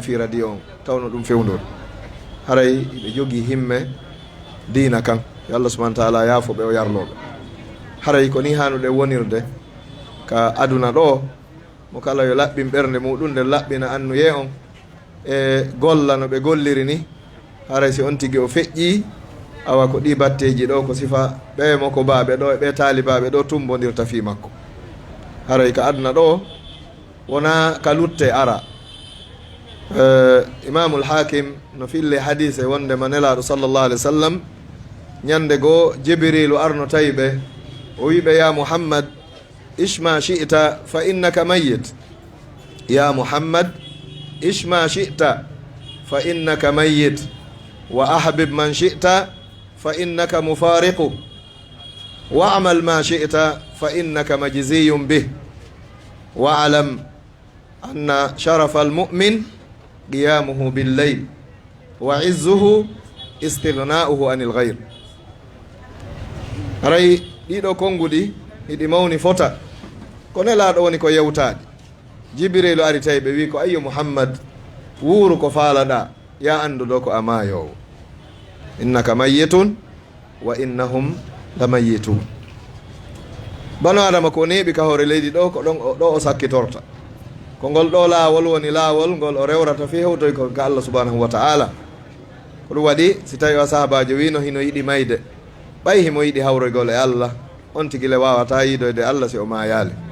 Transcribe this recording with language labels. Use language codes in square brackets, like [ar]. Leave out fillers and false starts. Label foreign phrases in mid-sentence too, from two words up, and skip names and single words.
[ff] fi radio on tawno ɗum fewndor haray hiɓe jogui himme diina kan yo allah [ar] سبحانه تعالى [ff] yaafo ɓe o yarloɓe haray ko ni hanuɗe wonirde ka aduna ɗo mo kala yo laɓɓin ɓernde muɗum nde laɓɓina annuye on e golla no ɓe golliri ni haray si on tigui o feƴƴi awa ko ɗi batteji ɗo ko sifa ɓe mo ko baɓe ɗo e ɓe taalibaɓe ɗo tumbodirta fi makko haray ka aduna ɗo wona ka lutte ara imamul hakim no fille hadise wonde ma nelaɗo [ar] صلى الله عليه و سلم [ff] ñande goo jibrilu arno tawi ɓe o wiɓe [ar] يا محمد عش ما شئت فإنك ميت يا محمد عش ما شئت فإنك ميت وأحبب من شئت فإنك مفارق واعمل ما شئت فإنك مجزي به واعلم أن شرف المؤمن قيامه بالليل وعزه استغناؤه عن الغير [ff] haray ɗiɗo konngudi hiɗi mawni fota ko nelaɗo woni ko yewtaɗi jibrilu ari tawi ɓe wi ko ayyo muhammad wuuru ko faalaɗa ya annduɗo ko a maayowo [ar] إنك ميت وإنهم لميتون [ff] bano adama ko neeɓi ka hoore leydi ɗo ko ɗon ɗo o sakkitorta ko ngol ɗo laawol woni laawol ngol o rewrata fi hewtoy ko ka allah [ar] سبحانه وتعالى [ff] ko ɗum waɗi si tawi o sahabajo wino hino yiɗi mayde ɓay himo yiɗi hawroygol e allah on tigile wawata yiidoyde allah si o mayali